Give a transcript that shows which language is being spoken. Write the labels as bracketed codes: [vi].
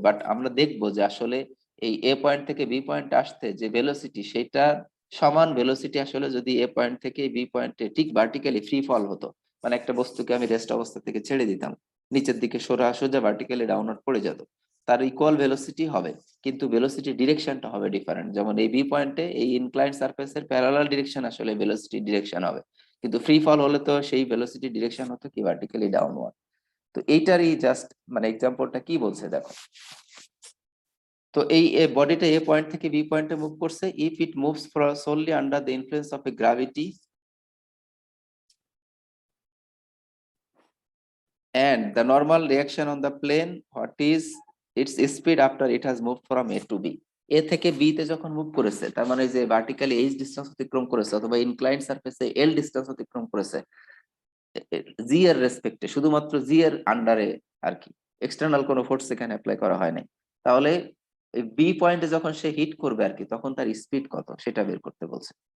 [bn] But আমরা দেখবো যে আসলে এই এ পয়েন্ট থেকে বি পয়েন্ট আসতে যে ভেলোসিটি, সেটা সমান ভেলোসিটি আসলে যদি এ পয়েন্ট থেকে বি পয়েন্টে ঠিক ভার্টিক্যালি ফ্রি ফল হতো, মানে একটা বস্তুকে আমি রেস্ট অবস্থা থেকে ছেড়ে দিতাম, নিচের দিকে সোজা ভার্টিক্যালি ডাউনওয়ার্ড পড়ে যেত, তার ইকুয়াল ভেলোসিটি হবে। কিন্তু ভেলোসিটি ডিরেকশনটা হবে ডিফারেন্ট। যেমন এই বি পয়েন্টে এই ইনক্লাইন্ড সারফেসের প্যারালাল ডিরেকশন আসলে ভেলোসিটি ডিরেকশন হবে, কিন্তু ফ্রি ফল হলে তো সেই ভেলোসিটি ডিরেকশন হতো কি ভার্টিক্যালি ডাউনওয়ার্ড। তো এইটারই জাস্ট মানে এক্সাম্পলটা কি বলছে দেখো। তো এই বডিটা এ পয়েন্ট থেকে বি পয়েন্টে মুভ করছে, [en] If it moves solely under the influence of a gravity and the normal reaction on the plane, what is its speed after it has moved from A to B? [bn] এ থেকে B তে যখন move করেছে, তার মানে যে vertically H distance অতিক্রম করেছে অথবা ইনক্লাইন্ড সারফেসে এল ডিসটেন্স অতিক্রম করেছে জি এর রেসপেক্টে, শুধুমাত্র জি এর আন্ডারে আর কি, এক্সটার্নাল কোনো ফোর্স এখানে অ্যাপ্লাই করা হয় নাই। তাহলে বি পয়েন্টে যখন সে হিট করবে আর কি, তখন তার স্পিড কত সেটা বের করতে বলছে।